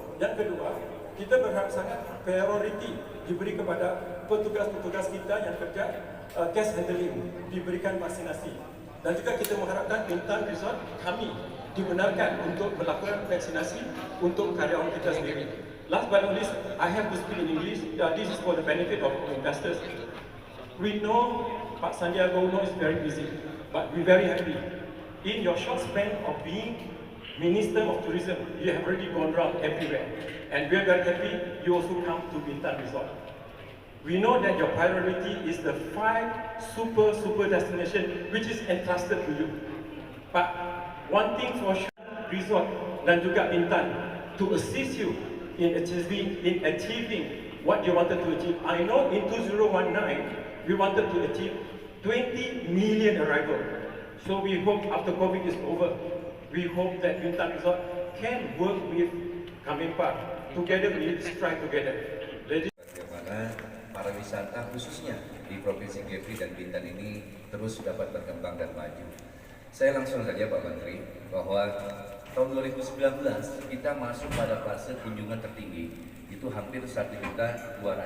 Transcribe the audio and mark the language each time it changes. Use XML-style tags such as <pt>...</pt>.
<id>Yang kedua, kita berharap sangat priority diberi kepada petugas-petugas kita yang kerja case handling, diberikan vaksinasi. Dan juga kita mengharapkan Bintang Resort kami dibenarkan untuk melakukan vaksinasi untuk karyawan kita sendiri.</id> <en>Last but not least, I have to speak in English. This is for the benefit of investors. We know Pak Sandiaga Uno is very busy, but we're very happy. In your short span of being Minister of Tourism, you have already gone around everywhere. And we're very happy you also come to Bintang Resort. We know that your priority is the 5 super destination which is entrusted to you. But one thing for sure, Resort</en> <id>dan juga</id> <en>Bintang to assist you in achieving what you wanted to achieve. I know in 2019, we wanted to achieve 20 million arrival. So we hope after COVID is over, we hope that Bintang Resort can work with Kemenpar. Together we strive together.</en> <id>Bagaimana pariwisata khususnya di Provinsi Kepri dan Bintan ini terus dapat berkembang dan maju. Saya langsung saja Pak Menteri bahwa tahun 2019 kita masuk pada fase kunjungan tertinggi, itu hampir 1.200.000.</id>